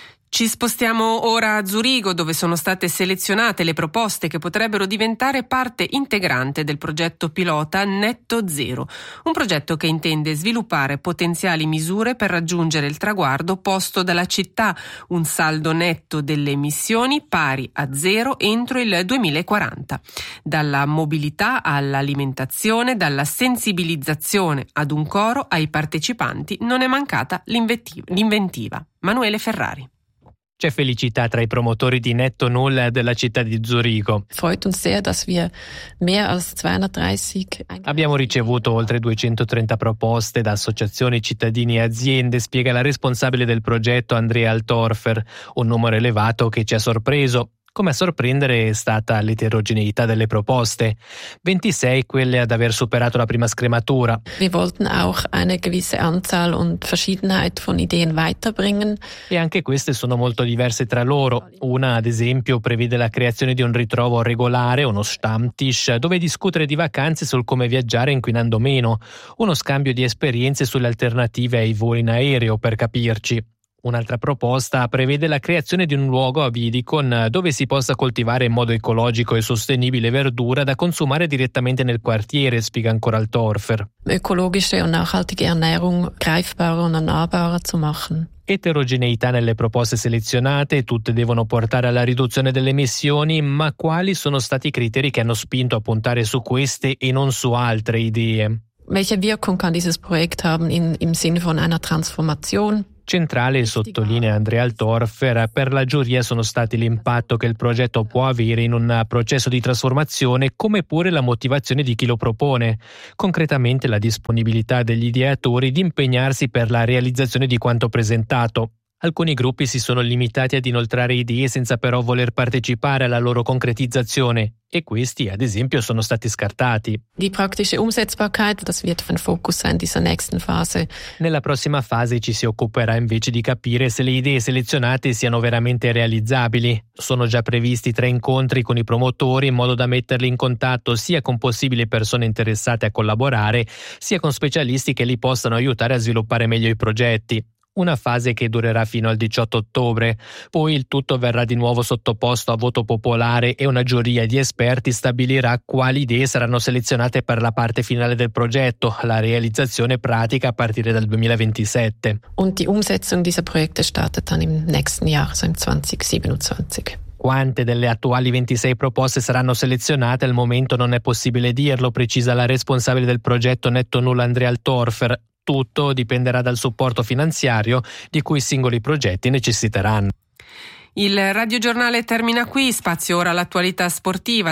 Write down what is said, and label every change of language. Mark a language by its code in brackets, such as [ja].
[it] Ci spostiamo ora a Zurigo, dove sono state selezionate le proposte che potrebbero diventare parte integrante del progetto pilota Netto Zero, un progetto che intende sviluppare potenziali misure per raggiungere il traguardo posto dalla città, un saldo netto delle emissioni pari a zero entro il 2040. Dalla mobilità all'alimentazione, dalla sensibilizzazione ad un coro, ai partecipanti non è mancata l'inventiva. Manuele Ferrari. C'è felicità tra i promotori di Netto Null della città di Zurigo. [de] Freut uns sehr, dass wir mehr als 230. [it] Abbiamo ricevuto oltre 230 proposte da associazioni, cittadini e aziende, spiega la responsabile del progetto Andrea Altorfer, un numero elevato che ci ha sorpreso. Come a sorprendere è stata l'eterogeneità delle proposte, 26 quelle ad aver superato la prima scrematura. [de] Wir wollten auch eine gewisse Anzahl und Verschiedenheit von Ideen weiterbringen. [it] E anche queste sono molto diverse tra loro. Una, ad esempio, prevede la creazione di un ritrovo regolare, uno Stammtisch, dove discutere di vacanze sul come viaggiare inquinando meno, uno scambio di esperienze sulle alternative ai voli in aereo, per capirci. Un'altra proposta prevede la creazione di un luogo a Vidicon dove si possa coltivare in modo ecologico e sostenibile verdura da consumare direttamente nel quartiere, spiega ancora Altorfer. [de] Ökologische und nachhaltige Ernährung greifbarer und nahbarer zu machen. [it] Eterogeneità nelle proposte selezionate, tutte devono portare alla riduzione delle emissioni, ma quali sono stati i criteri che hanno spinto a puntare su queste e non su altre idee? [de] Welche Wirkung kann dieses Projekt haben im Sinne von einer Transformation? [it] Centrale, sottolinea Andrea Altorfer, per la giuria sono stati l'impatto che il progetto può avere in un processo di trasformazione, come pure la motivazione di chi lo propone, concretamente la disponibilità degli ideatori di impegnarsi per la realizzazione di quanto presentato. Alcuni gruppi si sono limitati ad inoltrare idee senza però voler partecipare alla loro concretizzazione e questi, ad esempio, sono stati scartati. [de] Die praktische Umsetzbarkeit, das wird ein Fokus sein dieser nächsten Phase. [it] Nella prossima fase ci si occuperà invece di capire se le idee selezionate siano veramente realizzabili. Sono già previsti 3 incontri con i promotori in modo da metterli in contatto sia con possibili persone interessate a collaborare, sia con specialisti che li possano aiutare a sviluppare meglio i progetti. Una fase che durerà fino al 18 ottobre. Poi il tutto verrà di nuovo sottoposto a voto popolare e una giuria di esperti stabilirà quali idee saranno selezionate per la parte finale del progetto, la realizzazione pratica a partire dal 2027. [de] Und die Umsetzung dieser Projekte startet dann im nächsten Jahr, so im 2027. [it] Quante delle attuali 26 proposte saranno selezionate al momento non è possibile dirlo, precisa la responsabile del progetto Netto Null Andrea Altorfer. Tutto dipenderà dal supporto finanziario di cui i singoli progetti necessiteranno. Il radiogiornale termina qui, spazio ora all'attualità sportiva.